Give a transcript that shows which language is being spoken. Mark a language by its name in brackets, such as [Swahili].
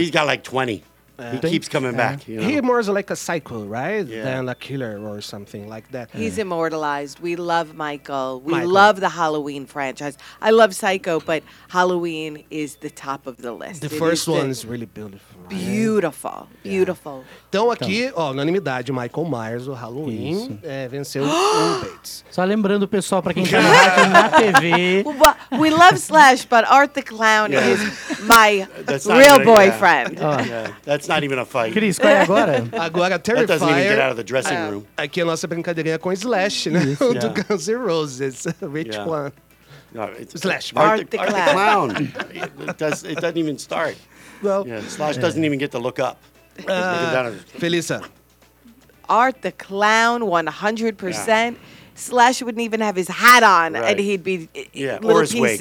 [English] He's got like 20. He keeps coming back. You know? He more is like a cycle, right? Yeah. Than a killer or something like that. He's immortalized. We love Michael. Love the Halloween franchise. I love Psycho, but Halloween is the top of the list. The first one is really beautiful. Beautiful, beautiful. [Portuguese] Então aqui, ó, unanimidade, Michael Myers, o Halloween, é, venceu o Bates. Só lembrando o pessoal, pra quem tá na rádio, na TV. [English] We love Slash, but Art the Clown is my real boyfriend. Yeah. That's not even a fight. [Portuguese] Cris, qual é agora? Agora, Terrifier. [English] That doesn't even get out of the dressing room. [Portuguese] Aqui é a nossa brincadeirinha com Slash, né? [English] Yeah. Do Guns N' Roses. Which one? No, Slash. Art the Clown. It doesn't even start. Well, Slash doesn't even get to look up. Felissa. Art the Clown, 100%. Yeah. Slash wouldn't even have his hat on, and he'd be little pieces.